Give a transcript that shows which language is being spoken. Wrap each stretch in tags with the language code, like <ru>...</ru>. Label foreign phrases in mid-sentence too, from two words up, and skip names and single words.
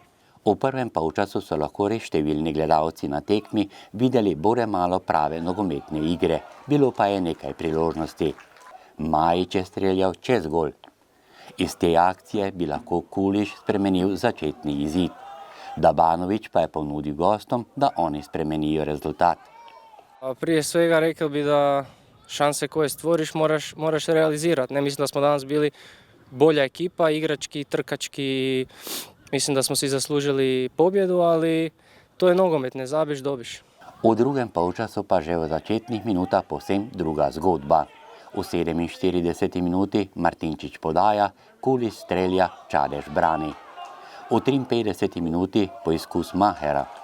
<sl>V prvem polčasu so lahko res številni gledalci na tekmi videli bore malo prave nogometne igre, bilo pa je nekaj priložnosti. Majić je streljal čez gol. Iz te akcije bi lahko Kuliš spremenil začetni izid. Dabanović pa je ponudil gostom, da oni spremenijo rezultat.</sl> <hr>Prije svega rekel bi da šanse koje stvoriš moraš realizirati. Ne mislim da smo danas bili bolja ekipa, igrački, trkački. Mislim da smo si zaslužili pobjedu, ali to je nogomet, ne zabiš, dobiš.</hr> <sl>V drugem polčasu pa že v začetnih minutah povsem druga zgodba. V 47 minuti Martinčič podaja, Kuliš strelja, Čadež brani. V 53 minuti poizkus Mahera.</sl>